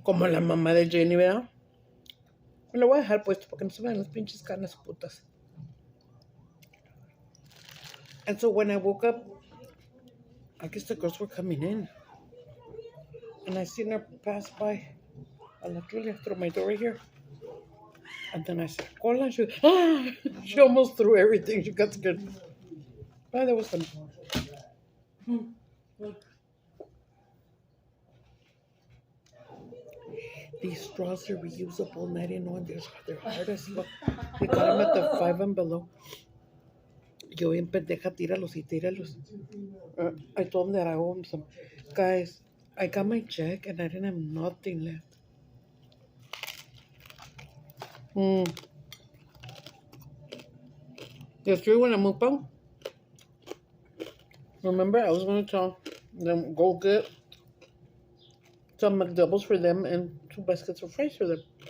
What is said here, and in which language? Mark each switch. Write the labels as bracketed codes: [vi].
[es] Como la mamá de Jenny, ¿verdad? Me lo voy a dejar puesto porque no se vean las pinches carnes putas. [en] And so when I woke up, I guess the girls were coming in. And I seen her pass by. I literally through my door here. And then I said, Cola. She almost threw everything. She got scared. Oh, there was some. These straws are reusable, and I didn't know they're hard as fuck. They got them at the 5 and below. [es] Yo bien pendeja, tíralos y tíralos. [en] I told them that I owe them some. Guys, I got my check and I didn't have nothing left. Yesterday when I moved out, remember I was going to tell them go get some McDoubles for them and 2 baskets of fries for them.